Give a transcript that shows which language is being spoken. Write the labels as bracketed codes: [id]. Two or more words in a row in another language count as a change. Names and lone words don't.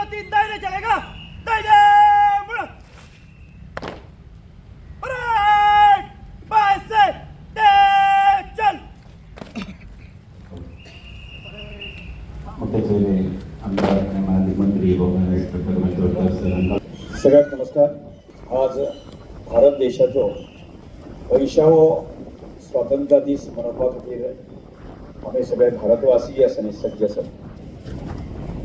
[hi] दाहिने चलेगा, दाहिने मुड़ो, राइट, बाएं से तेज चल. [kok] मुख्य सोयरे आमदार आणि माजी मंत्री गोपाल इन्स्पेक्टर मंत्रोत्तर सर सगळ्यात नमस्कार. आज भारत देशाचो 80वो स्वातंत्र्य दीस मनोवपा खातीर आमी सगळे भारतवासी आसा आनी सज्ज आसात.